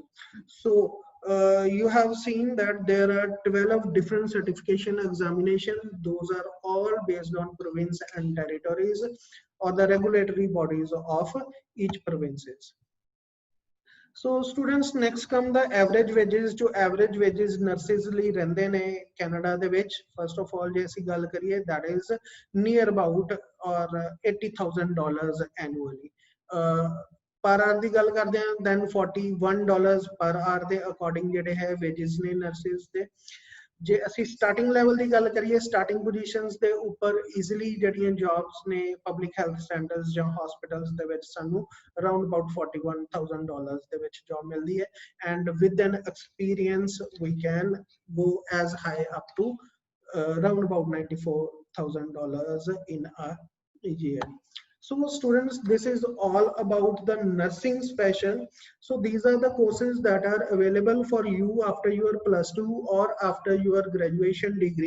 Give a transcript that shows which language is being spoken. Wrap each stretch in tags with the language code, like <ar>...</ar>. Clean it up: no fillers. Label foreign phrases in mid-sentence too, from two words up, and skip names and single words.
<en>So you have seen that there are 12 different certification examinations. Those are all based on province and territories or the regulatory bodies of each provinces. So students, next come the average wages.</en> <pa>जो</pa> <en>average wages nurses</en> <pa>ਲਈ ਰਹਿੰਦੇ ਨੇ Canada ਦੇ ਵਿੱਚ,</pa> <en>first of all</en> <pa>ਜੇ ਅਸੀਂ ਗੱਲ ਕਰੀਏ,</pa> <en>that is near about or $80,000 annually. per hour</en> <pa>ਦੀ ਗੱਲ ਕਰਦੇ ਹਾਂ,</pa> <en>then $41 per hour ਦੇ according</en> <pa>ਜਿਹੜੇ ਹੈ</pa> <en>wages ਨੇ nurses ਦੇ।</en> <pa>ਜੇ ਅਸੀਂ</pa> <en>starting level</en> <pa>ਦੀ ਗੱਲ ਕਰੀਏ,</pa> <en>starting positions</en> <pa>ਦੇ ਉੱਪਰ ਈਜ਼ੀਲੀ ਜਿਹੜੀਆਂ ਜੌਬਸ ਨੇ</pa> <en>public health standards</en> <pa>ਜਾਂ ਹਸਪੀਟਲਸ ਦੇ ਵਿੱਚ ਸਾਨੂੰ</pa> <en>around about $41,000</en> <pa>ਦੇ ਵਿੱਚ ਜੌਬ ਮਿਲਦੀ ਹੈ,</pa> <en>and with an experience we can go as high up to around about $94,000 in a year. So students, this is all about the nursing special. So these are the courses that are available for you after your +2 or after your graduation degree.</en>